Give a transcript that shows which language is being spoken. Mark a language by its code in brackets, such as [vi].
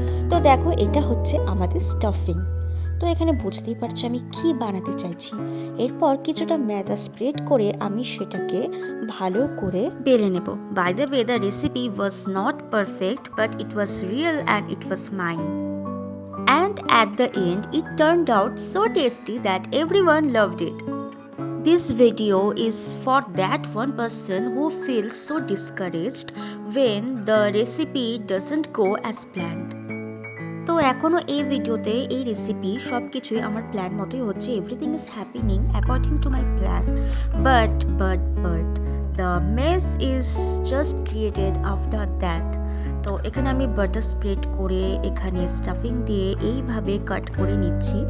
[bn] তো দেখো, এটা হচ্ছে আমাদের স্টাফিং। তো এখানে বুঝতেই পারছো আমি কি বানাতে চাইছি। এরপর কিছুটা ময়দা স্প্রেড করে আমি সেটাকে ভালো করে বেলে নেব। [en] By the way, the recipe was not perfect, but it was real and it was mine. And at the end, it turned out so tasty that everyone loved it. This video is for that one person who feels so discouraged when the recipe doesn't go as planned. [bn] তো এখনও এই ভিডিওতে এই recipe সব কিছুই আমার plan মতোই হচ্ছে। [en] Everything is happening according to my plan, but the mess is just created after that. [bn] তো এখানে আমি বাটার স্প্রেড করে এখানে স্টাফিং দিয়ে এইভাবে কাট করে নিচ্ছি।